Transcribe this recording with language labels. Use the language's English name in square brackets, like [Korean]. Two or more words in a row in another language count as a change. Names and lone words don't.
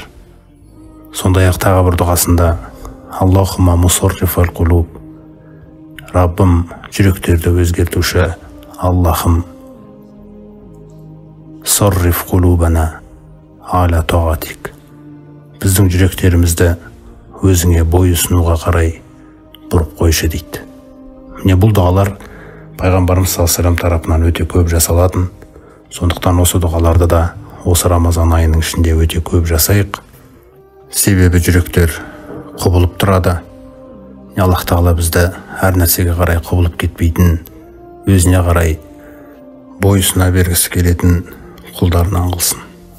[Kazakh] Сондай-ақ тағы бір дұғасында: [Arabic] اللهم مصرف القلوب, [Kazakh] Раббым, жүректерді өзгертуші Аллахым, [Arabic] صرف قلوبنا على طاعتك, [Kazakh] біздің жүректерімізді өзіңе бойұсынуға қарай бұрып қойшы дейді. Міне бұл дұғалар пайғамбарымыз [Arabic] صلى الله عليه وسلم [Kazakh] тарапынан өте көп жасалатын. Сондықтан осы дұғаларды да осы Рамазан айының ішінде өте көп жасайық. Себебі жүректер құбылып тұрады. Аллах Тағала бізді әр нәрсеге қарай құбылып кетпейтін, өзіне қарай бойұсына бергісі келетін құлдарынан қылсын.